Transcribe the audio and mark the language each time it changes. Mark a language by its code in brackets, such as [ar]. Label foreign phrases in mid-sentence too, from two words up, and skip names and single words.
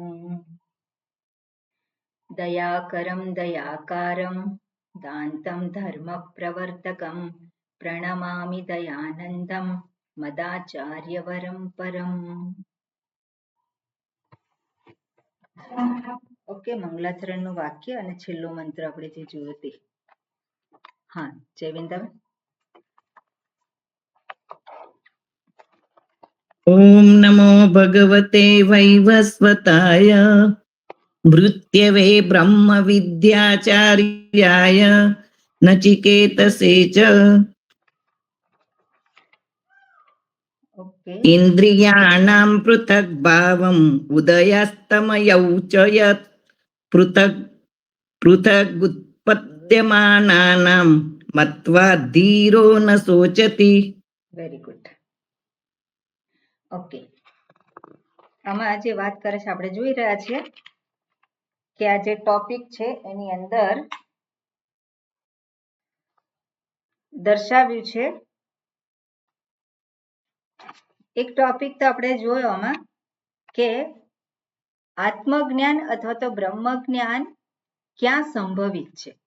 [sa] दयाकरं दयाकारं दान्तं धर्मप्रवर्तकं प्रणमामि दयानन्दं मदाचार्यवरं परम्। [gu] ઓકે, મંગલાચરણનું વાક્ય અને છેલ્લો મંત્ર આપણે જે જોયો તે. હા, જયવિંદા. [sa] ओम नमो भगवते वैवस्वताय मृत्यवे ब्रह्म विद्याचार्याय नचिकेतसे च इंद्रियाणां पृथक् भावम् उदयास्तमयौ च यत् पृथक् पृथगुत्पद्यमानानां मत्वा धीरो न शोचति. [en] Very good. [gu] ઓકે, આમાં જે વાત કરે છે આપણે જોઈ રહ્યા છીએ કે આ જે ટોપિક છે એની અંદર દર્શાવ્યું છે. એક ટોપિક તો આપણે જોયો આમાં કે આત્મજ્ઞાન અથવા તો બ્રહ્મજ્ઞાન ક્યાં સંભવિત છે.